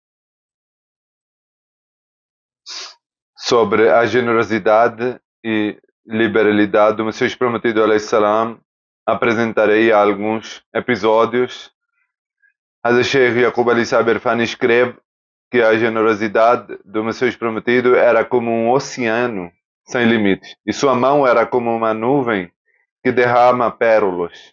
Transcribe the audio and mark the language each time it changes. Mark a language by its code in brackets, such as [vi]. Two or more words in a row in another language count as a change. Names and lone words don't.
[pt] Sobre a generosidade e liberalidade do Messias prometido [ar] عليه السلام, [pt] apresentarei alguns episódios. Hazrat Sheikh Yaqub Ali Sabir Fani escreve que a generosidade do Messias prometido era como um oceano sem limites, e sua mão era como uma nuvem que derrama pérolas.